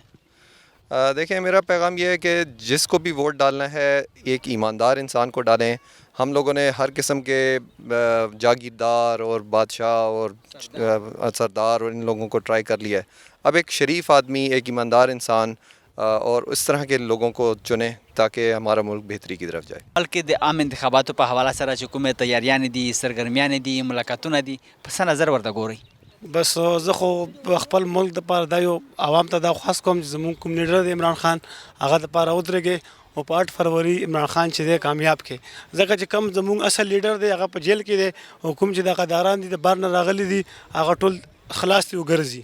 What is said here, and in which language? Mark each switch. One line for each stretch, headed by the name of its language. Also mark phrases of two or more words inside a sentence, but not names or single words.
Urdu: دیکھیں، میرا پیغام یہ ہے کہ جس کو بھی ووٹ ڈالنا ہے ایک ایماندار انسان کو ڈالیں. ہم لوگوں نے ہر قسم کے جاگیردار اور بادشاہ اور سردار اور ان لوگوں کو ٹرائی کر لیا ہے. اب ایک شریف آدمی، ایک ایماندار انسان اور اس طرح کے لوگوں کو چنیں تاکہ ہمارا ملک بہتری کی طرف جائے.
Pashto: بلکې د عام انتخاباتو په حواله سره چې کومې تیاریانې دي سرګرمیانې دي ملاقاتونه دي په څه نظر ورته ګورئ؟ بس زه خو خپل ملک دپاره دا یو عوام ته دا خاص کوم چې زمونږ کوم لیډر دی عمران خان هغه دپاره ودرېږئ او په 8 فروری عمران خان چې دی کامیاب کړي، ځکه چې کم زمونږ اصل لیډر دی هغه په جیل کې دی او کوم چې دغه داران دي د بار نه راغلي دي هغه ټول خلاص دي وګرځي.